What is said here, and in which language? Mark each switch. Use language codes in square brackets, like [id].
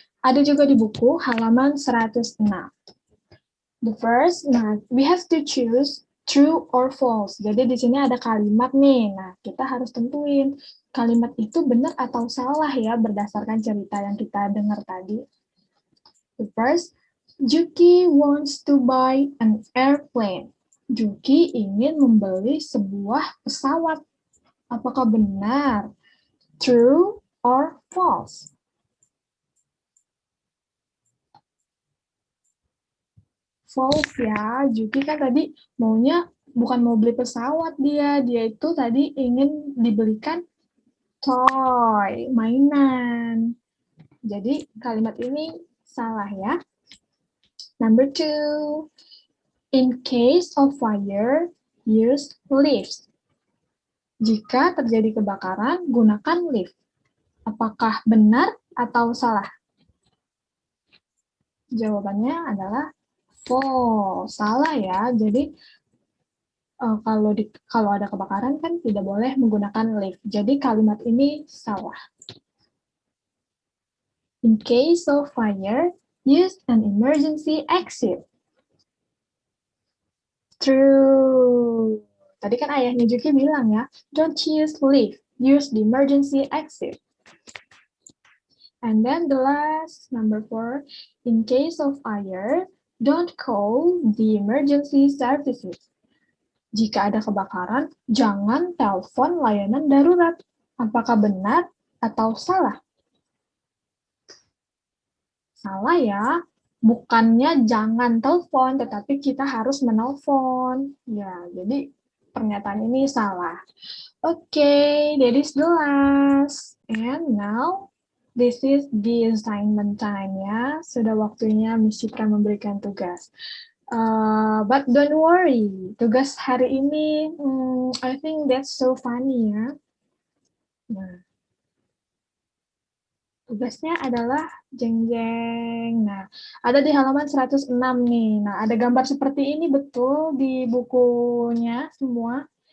[id] Ada juga di buku halaman 106. [en] The first, nah, we have to choose true or false. [id] Jadi di sini ada kalimat nih. Nah, kita harus tentuin kalimat itu benar atau salah ya berdasarkan cerita yang kita dengar tadi. [en] The first, Juki wants to buy an airplane. [id] Juki ingin membeli sebuah pesawat. Apakah benar? [en] True or false? [id] False ya, Juki kan tadi maunya bukan mau beli pesawat dia itu tadi ingin dibelikan toy, mainan. Jadi kalimat ini salah ya. [en] Number 2, in case of fire, use lifts. [id] Jika terjadi kebakaran, gunakan lift. Apakah benar atau salah? Jawabannya adalah false. Salah ya. Jadi kalau ada kebakaran kan tidak boleh menggunakan lift. Jadi kalimat ini salah. [en] In case of fire, use an emergency exit. True. [id] Tadi kan ayahnya Juki bilang ya, [en] don't use lift, use the emergency exit. And then the last, number 4, in case of fire, don't call the emergency services. [id] Jika ada kebakaran, jangan telepon layanan darurat. Apakah benar atau salah? Salah ya. Bukannya jangan telepon, tetapi kita harus menelpon. Ya, jadi pernyataan ini salah. [en] Okay, that is the last. And now, this is the assignment time ya. [id] Sudah waktunya Miss Citra memberikan tugas. [en] But don't worry, [id] tugas hari ini, [en] I think that's so funny [id] ya. Nah, tugasnya adalah jeng-jeng. Nah, ada di halaman 106 nih. Nah, ada gambar seperti ini betul di bukunya semua.